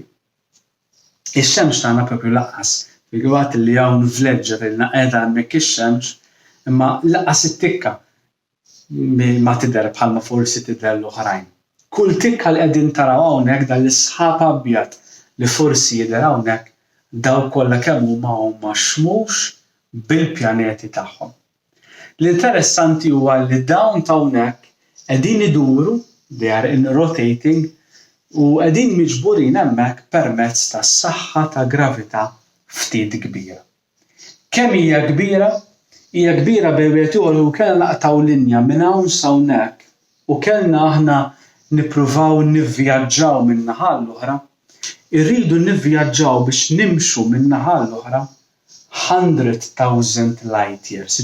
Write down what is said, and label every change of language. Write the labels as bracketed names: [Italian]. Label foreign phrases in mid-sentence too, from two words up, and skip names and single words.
[Maltese] Ix-xemx tagħna propju lanqas fil-waqt li hawn vleġġa ilna qiegħda hemmhekk ix-xemx imma lanqas it-tikka ma tidher bħalma forsi tidher l-oħrajn. Kull tikka li qegħdin taraw hawnhekk dan l-isħab abjad li forsi jidher hawnhekk dawn kollha kemm huma xmux bil-pjaneti tagħhom. L-interessanti huwa li dawn ta' hawnhekk qegħdin iduru, [English] they are in rotating, [Maltese] u qegħdin miġburin hemmhekk permezz tas-saħħa ta' gravità ftit kbira. Kemm hija kbira? Hija kbira bejn wieħed ieħor u kellna naqtaw linja minn hawn sa hawnhekk u kellna aħna nippruvaw nivvjaġġaw minn naħa l-oħra, irridu nivvjaġġaw biex nimxu minn naħa l-oħra 100,000 [English] light years.